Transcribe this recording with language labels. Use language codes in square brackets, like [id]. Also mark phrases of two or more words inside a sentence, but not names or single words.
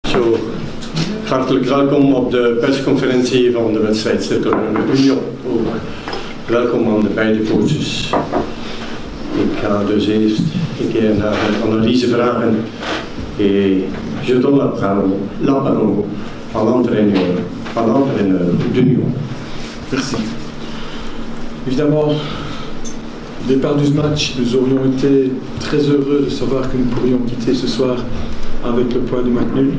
[nl] Zo, hartelijk welkom op de persconferentie van de wedstrijd Cirkel Union. Welkom aan de beide coaches. Ik ga dus eerst een keer naar de analyse vragen. [fr] Je donne la parole à l'entraîneur d'Union. Merci. Évidemment, au départ du match, nous aurions été très heureux de savoir que nous pourrions quitter ce soir avec le point du match nul.